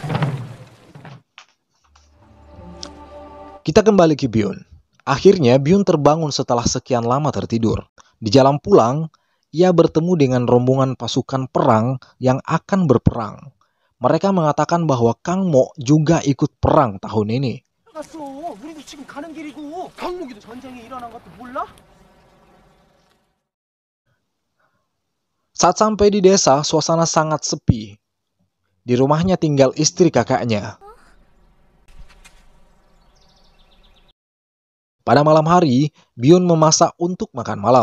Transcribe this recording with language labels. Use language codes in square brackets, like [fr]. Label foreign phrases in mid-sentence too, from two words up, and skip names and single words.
[id] Kita kembali ke Byun. Akhirnya Byun terbangun setelah sekian lama tertidur. Di jalan pulang, ia bertemu dengan rombongan pasukan perang yang akan berperang. Mereka mengatakan bahwa Kang Mo juga ikut perang tahun ini. [ko] 갔어. 우리도 지금 가는 길이고. 강목이도 전쟁이 일어난 것도 몰라? [id] Saat sampai di desa, suasana sangat sepi. Di rumahnya tinggal istri kakaknya. Pada malam hari, Byun memasak untuk makan malam.